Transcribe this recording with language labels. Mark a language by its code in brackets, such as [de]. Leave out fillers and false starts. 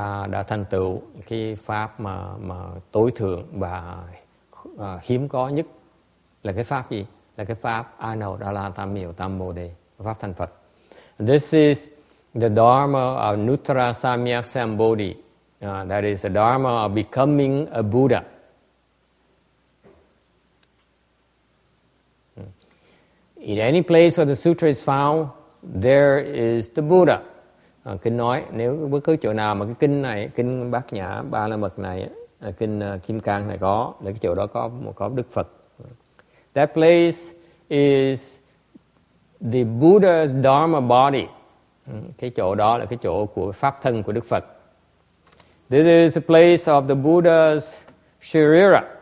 [vi] Đã thành tựu cái pháp mà tối thượng và hiếm có nhất. Là cái pháp gì? Là cái pháp A Nậu Đa La Tam Miểu Tam Bồ Đề, pháp thành Phật. [en] This is the Dharma of Nuttara Samyak Sambodhi. That is the Dharma of becoming a Buddha. In any place where the sutra is found, there is the Buddha. [vi] Kinh nói, nếu bất cứ chỗ nào mà cái kinh này, kinh Bát Nhã Ba La Mật này, kinh Kim Cang này có, là cái chỗ đó có Đức Phật. [en] That place is the Buddha's Dharma body. [vi] Cái chỗ đó là cái chỗ của pháp thân của Đức Phật. [en] This is a place of the Buddha's Sharira.